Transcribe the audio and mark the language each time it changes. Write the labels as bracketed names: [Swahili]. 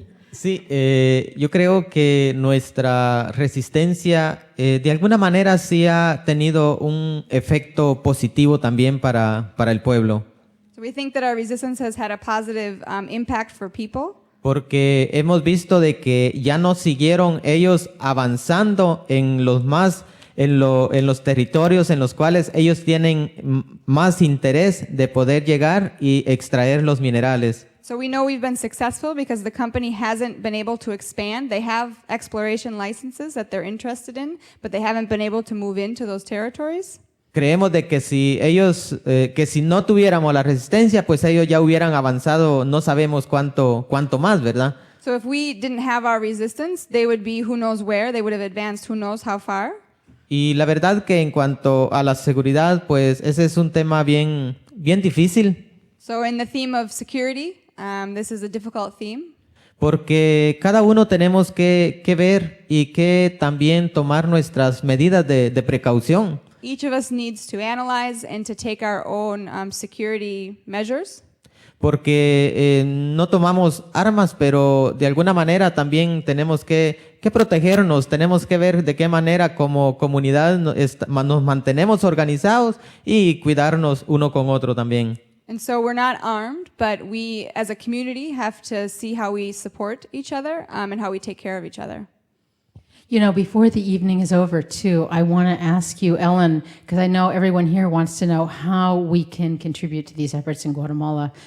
[Spanish] Sí, yo creo que nuestra resistencia de alguna manera sí ha tenido un efecto positivo también para el pueblo. [English] So we think that our resistance has had a positive impact for people. [Spanish] Porque hemos visto de que ya no siguieron ellos avanzando en los territorios en los cuales ellos tienen más interés de poder llegar y extraer los minerales. [English] So we know we've been successful because the company hasn't been able to expand. They have exploration licenses that they're interested in, but they haven't been able to move into those territories. [Spanish] Creemos de que si no tuviéramos la resistencia, pues ellos ya hubieran avanzado, no sabemos cuánto más, ¿verdad? [English] So if we didn't have our resistance, they would be who knows where. They would have advanced who knows how far. [Spanish] Y la verdad que en cuanto a la seguridad, pues ese es un tema bien difícil. [English] So in the theme of security, this is a difficult theme. [Spanish] Porque cada uno tenemos que ver y que también tomar nuestras medidas de precaución. [English] Each of us needs to analyze and to take our own security measures. [Spanish] Porque no tomamos armas, pero de alguna manera también tenemos que protegernos, tenemos que ver de qué manera como comunidad nos mantenemos organizados y cuidarnos uno con otro también. [English] And so we're not armed, but we as a community have to see how we support each other and how we take care of each other. You know, before the evening is over, too, I want to ask you, Ellen, because I know everyone here wants to know how we can contribute to these efforts in Guatemala.